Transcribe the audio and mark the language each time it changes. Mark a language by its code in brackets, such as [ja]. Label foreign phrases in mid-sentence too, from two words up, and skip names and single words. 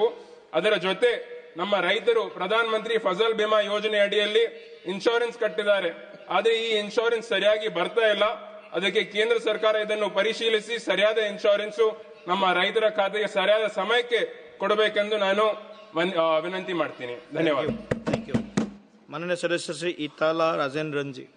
[kn] ಅದರ ಜೊತೆ ನಮ್ಮ ರೈತರು ಪ್ರಧಾನ ಮಂತ್ರಿ ಫಸಲ್ ಬಿಮಾ ಯೋಜನೆ ಅಡಿಯಲ್ಲಿ ಇನ್ಶೂರೆನ್ಸ್ ಕಟ್ಟಿದ್ದಾರೆ, ಆದರೆ ಈ ಇನ್ಶೂರೆನ್ಸ್ ಸರಿಯಾಗಿ ಬರ್ತಾ ಇಲ್ಲ। ಅದಕ್ಕೆ ಕೇಂದ್ರ ಸರ್ಕಾರ ಇದನ್ನು ಪರಿಶೀಲಿಸಿ ಸರಿಯಾದ ಇನ್ಶೂರೆನ್ಸ್ ನಮ್ಮ ರೈತರ ಖಾತೆಗೆ ಸರಿಯಾದ ಸಮಯಕ್ಕೆ ಕೊಡಬೇಕೆಂದು ನಾನು ವಿನಂತಿ ಮಾಡ್ತೀನಿ। ಧನ್ಯವಾದ। [en] thank you. [hi] माननीय सदस्य श्री इटाला राजेंद्रन जी।